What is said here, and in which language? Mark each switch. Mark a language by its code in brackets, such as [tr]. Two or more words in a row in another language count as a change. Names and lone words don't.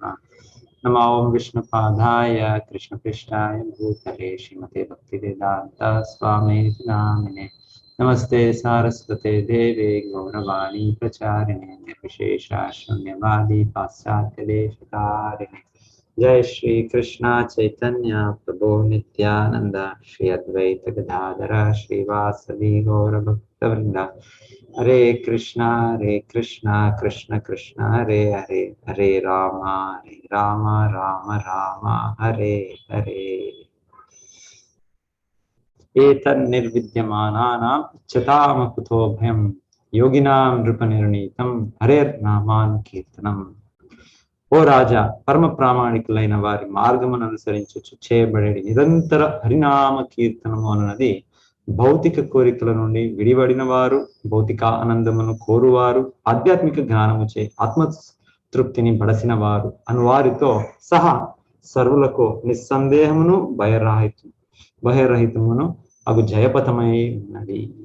[sa] నమో విష్ణుపాదాయ కృష్ణపృష్ఠాయ భూతలే శ్రీమతే భక్తివేదాంత స్వామినితి నామినే. నమస్తే సారస్వతే దేవే గౌరవాణి ప్రచారిణే నిర్విశేష శూన్యవాది పాశ్చాత్యదేశకారిణే. जय श्री कृष्ण चैतन्य प्रभु नित्यानंद श्री अद्वैत गदाधर श्रीवासदि गौर भक्तवृंद. हरे कृष्ण कृष्ण कृष्ण हरे हरे, हरे राम राम राम हरे हरे. एतन्निर्विद्यमानानां चताम कुतो भयं योगिनां नृपनिर्णीतं हरेर्नामानुकीर्तनम्. [te] ఓ రాజా, పరమ ప్రామాణికులైన వారి మార్గమును అనుసరించు చేయబడే నిరంతర హరినామ కీర్తనము అన్నది భౌతిక కోరికల నుండి విడివడిన వారు, భౌతిక ఆనందమును కోరువారు, ఆధ్యాత్మిక జ్ఞానముచే ఆత్మతృప్తిని బడసిన వారు అను వారితో సహా సర్వులకు నిస్సందేహమును భయరహితమును అగు జయపథమై ఉన్నది.